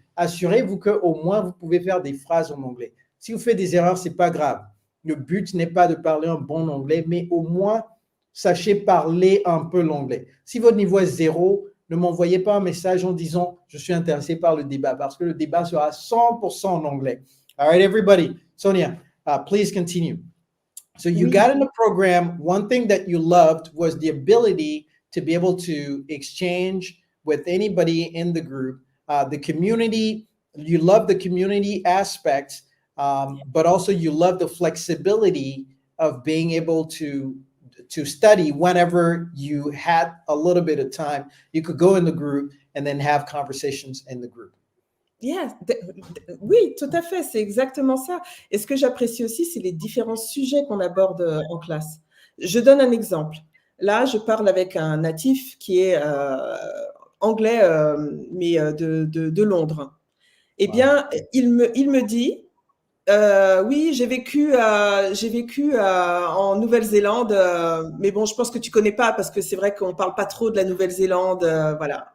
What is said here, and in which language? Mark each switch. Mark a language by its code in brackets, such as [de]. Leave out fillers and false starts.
[fr] Assurez-vous qu'au moins, vous pouvez faire des phrases en anglais. Si vous faites des erreurs, ce n'est pas grave. Le but n'est pas de parler un bon anglais, mais au moins, sachez parler un peu l'anglais. Si votre niveau est 0, ne m'envoyez pas un message en disant « Je suis intéressé par le débat » parce que le débat sera 100% en anglais. [en] All right, everybody. Sonia, please continue. So you got in the program. One thing that you loved was the ability to be able to exchange with anybody in the group. The community, you love the community aspect, but also you love the flexibility of being able to study whenever you had a little bit of time. You could go in the group and then have conversations in the group. Yes. [fr] Oui, tout à fait, c'est exactement ça. Et ce que j'apprécie aussi, c'est les différents sujets qu'on aborde en classe. Je donne un exemple. Là, je parle avec un natif qui est anglais, mais de Londres. Eh bien, il me dit, oui, j'ai vécu en Nouvelle-Zélande, mais bon, je pense que tu connais pas parce que c'est vrai qu'on parle pas trop de la Nouvelle-Zélande, voilà.